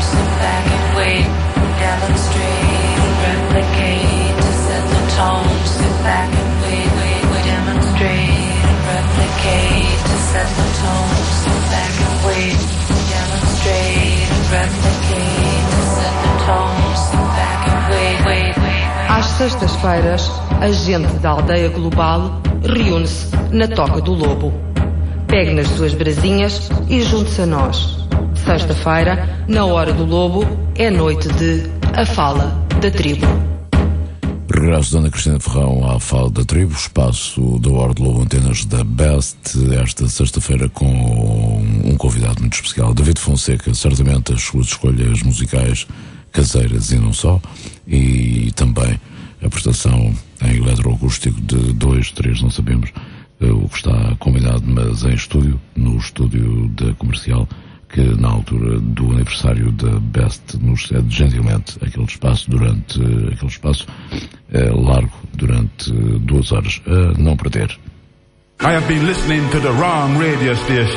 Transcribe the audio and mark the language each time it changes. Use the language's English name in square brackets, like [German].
[English] Sit back and wait. Demonstrate and replicate to set the tone. Sit back and wait. Wait. Demonstrate and replicate to set the tone. Sit back and wait. Demonstrate and replicate to set the tone. Sit back and wait. Wait. [Portuguese] Às sextas-feiras, a gente da Aldeia Global reúne-se na Toca do Lobo. Pegue nas suas brasinhas e junte-se a nós. Sexta-feira, na Hora do Lobo, é noite de A Fala da Tribo. Regresso de Ana Cristina Ferrão à Fala da Tribo, espaço da Hora do Lobo, antenas da Best, esta sexta-feira com um convidado muito especial, David Fonseca, certamente as suas escolhas musicais caseiras e não só, e também a prestação em eletroacústico de dois, três, não sabemos o que está combinado, mas em estúdio, no estúdio da Comercial, que na altura do aniversário da Best nos cede gentilmente aquele espaço durante aquele espaço largo durante duas horas, a não perder. [English] I have been listening to the wrong radio station.